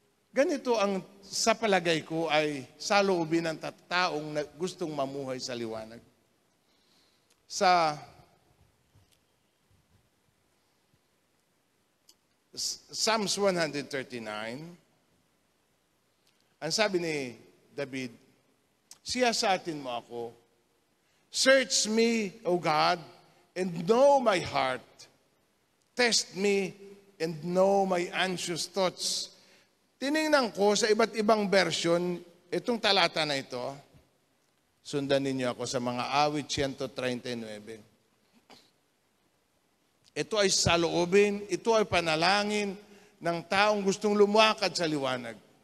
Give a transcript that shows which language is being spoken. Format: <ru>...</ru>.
<tl>Ganito ang sa palagay ko ay saloobin ng taong gustong mamuhay sa liwanag. Sa Psalms 139, ang sabi ni David, siyasatin mo ako.</tl> <en>Search me, O God, and know my heart. Test me and know my anxious thoughts.</en> <tl>Tiningnan ko sa iba't ibang version, itong talata na ito, sundan ninyo ako sa mga awit 139. Ito ay saloobin, ito ay panalangin ng taong gustong lumakad sa liwanag.</tl>